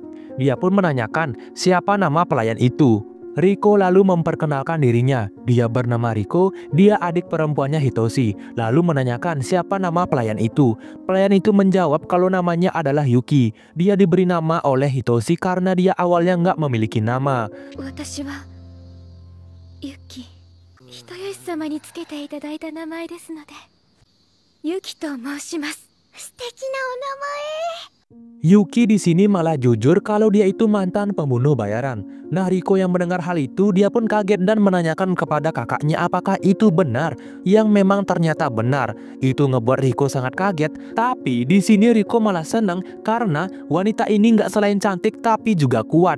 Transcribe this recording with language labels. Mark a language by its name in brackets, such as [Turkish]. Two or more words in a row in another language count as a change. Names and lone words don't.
[Indonesian] Dia pun menanyakan siapa nama pelayan itu. Riko lalu memperkenalkan dirinya. Dia bernama Riko, dia adik perempuannya Hitoshi. Lalu menanyakan siapa nama pelayan itu. Pelayan itu menjawab kalau namanya adalah Yuki. Dia diberi nama oleh Hitoshi karena dia awalnya nggak memiliki nama. [Japanese] 私はユキ、人吉様につけていただいた名前ですので、ユキと申します。素敵なお名前。 [Indonesian] Yuki di sini malah jujur kalau dia itu mantan pembunuh bayaran. Nah, Riko yang mendengar hal itu, dia pun kaget dan menanyakan kepada kakaknya apakah itu benar. Yang memang ternyata benar. Itu ngebuat Riko sangat kaget. Tapi di sini Riko malah senang karena wanita ini nggak selain cantik tapi juga kuat.